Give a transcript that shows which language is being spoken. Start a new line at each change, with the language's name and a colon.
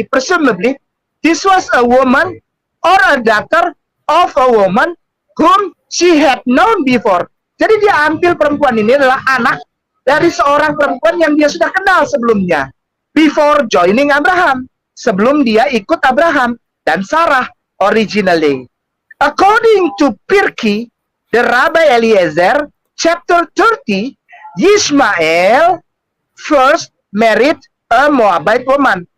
English: Presumably, this was a woman or a daughter of a woman whom she had known before.
Indonesian: Jadi dia ambil perempuan ini adalah anak dari seorang perempuan yang dia sudah kenal sebelumnya.
English: Before joining Abraham.
Indonesian: Sebelum dia ikut Abraham dan Sarah originally.
English: According to Pirkei, the Rabbi Eliezer, chapter 30, Ishmael first married a Moabite woman.